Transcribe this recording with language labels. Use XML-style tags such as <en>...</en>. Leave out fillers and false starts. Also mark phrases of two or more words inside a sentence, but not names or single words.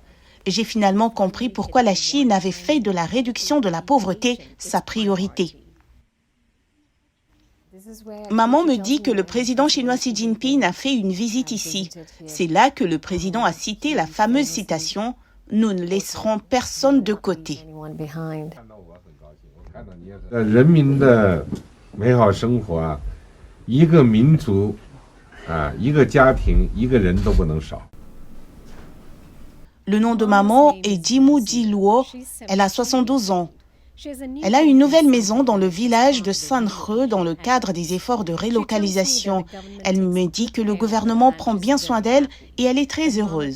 <fr>J'ai finalement compris pourquoi la Chine avait fait de la réduction de la pauvreté sa priorité. Maman me dit que le président chinois Xi Jinping a fait une visite ici. C'est là que le président a cité la fameuse citation « Nous ne laisserons personne de côté ».</fr> <zh>人民的美好生活啊，一个民族啊，一个家庭，一个人都不能少。</zh> <fr>Le nom de maman est Jimu Jiluo. Elle a 72 ans. Elle a une nouvelle maison dans le village de Sanhe dans le cadre des efforts de relocalisation. Elle me dit que le gouvernement prend bien soin d'elle et elle est très heureuse.</fr>